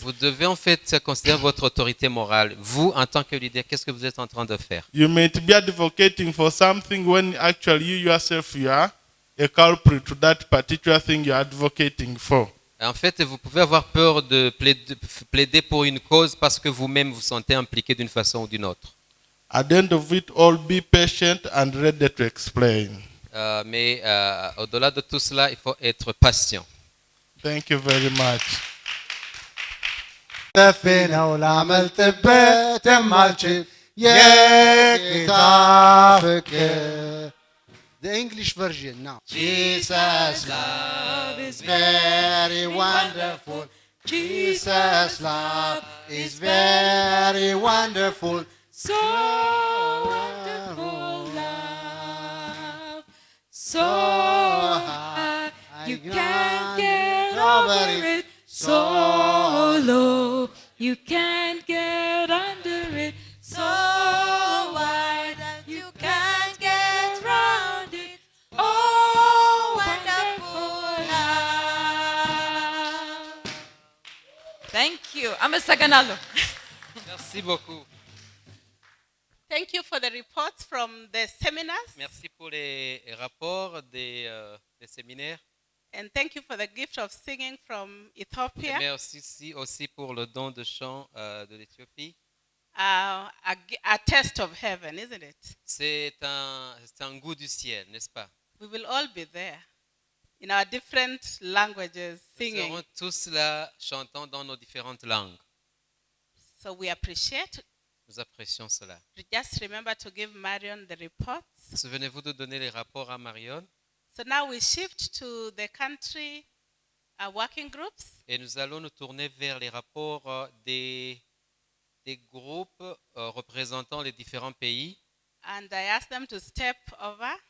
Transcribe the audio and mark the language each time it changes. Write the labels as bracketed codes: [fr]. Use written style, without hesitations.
[fr] Vous devez en fait considérer votre autorité morale. Vous, en tant que leader, qu'est-ce que vous êtes en train de faire? [en] You may be advocating for something when actually you yourself you are a culprit to that particular thing you're advocating for. [fr] En fait, vous pouvez avoir peur de plaider pour une cause parce que vous-même vous sentez impliqué d'une façon ou d'une autre. [en] At the end of it all, be patient and ready to explain. [fr] Mais au-delà de tout cela, il faut être patient. [en] Thank you very much. كفينا والعملت بيت مالشي يكتافك. The English version now. Jesus' love is very wonderful. Jesus' love is very wonderful. So wonderful love, so high, you can't get over it. So low, you can't get under it. So wide, you can't get round it. Oh, wonderful love. Thank you. Amasaganalo. [fr] Merci beaucoup. [en] Thank you for the reports from the seminars. [fr] Merci pour les rapports des séminaires. [en] And thank you for the gift of singing from Ethiopia. [fr] Merci aussi pour le don de chant de l'Éthiopie. [en] A taste of heaven, isn't it? [fr] C'est un goût du ciel, n'est-ce pas? [en] We will all be there in our different languages [fr] Nous [en] singing. [fr] serons tous là chantant dans nos différentes langues. [en] So we appreciate. [fr] Nous apprécions cela. [en] Just remember to give Marion the reports. [fr] Souvenez-vous de donner les rapports à Marion. [en] So now we shift to the country working groups. [fr] Et nous allons nous tourner vers les rapports des groupes représentant les différents pays. [en] And I ask them to step over.